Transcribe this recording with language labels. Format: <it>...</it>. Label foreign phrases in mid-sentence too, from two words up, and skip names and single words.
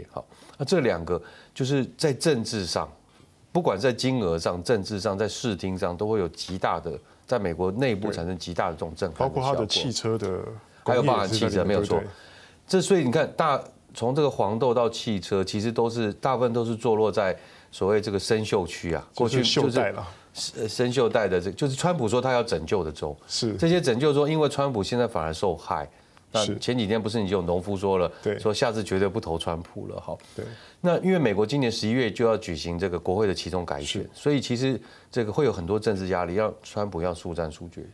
<zh>好，那這兩個就是在政治上，不管在金額上、政治上、在視聽上，都會有極大的在美國內部產生極大的這種震撼。包括它的汽車的。還有包含汽車沒有錯，這所以你看從這個黃豆到汽車，其實大部分都是坐落在所謂這個生鏽區啊，過去就是生鏽帶的就是川普說他要拯救的州，是這些拯救州，因為川普現在反而受害， 那前几天不是已经有农夫说了，说下次绝对不投川普了，哈。对。那因为美国今年11月就要举行这个国会的期中改选，所以其实这个会有很多政治压力，让川普要速战速决。</zh>